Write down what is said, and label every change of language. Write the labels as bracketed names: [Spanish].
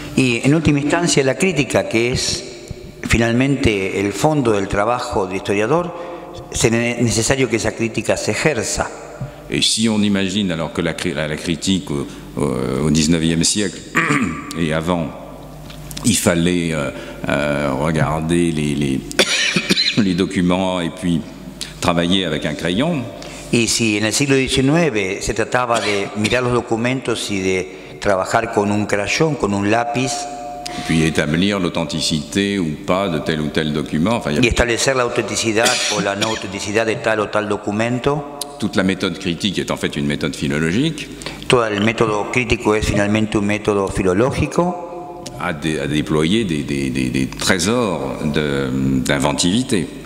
[Spanish] Y en última instancia la crítica, que es finalmente el fondo del trabajo del historiador, [French] c'est [Spanish] necesario que esa crítica se ejerza. [French] Et si on imagine alors que la critique au XIXe siècle et avant, il fallait regarder les documents et puis travailler avec un crayon. [Spanish] Y si en el siglo XIX se trataba de mirar los documentos y de trabajar con un crayón, con un lápiz, [French] et puis établir l'authenticité ou pas de tel ou tel document. Enfin, [Spanish] y establecer la autenticidad o la no autenticidad de tal o tal documento. [French] Toute la méthode critique est en fait une méthode philologique. [Spanish] Todo el método crítico es finalmente un método filológico. [French] À déployer des trésors d'inventivité.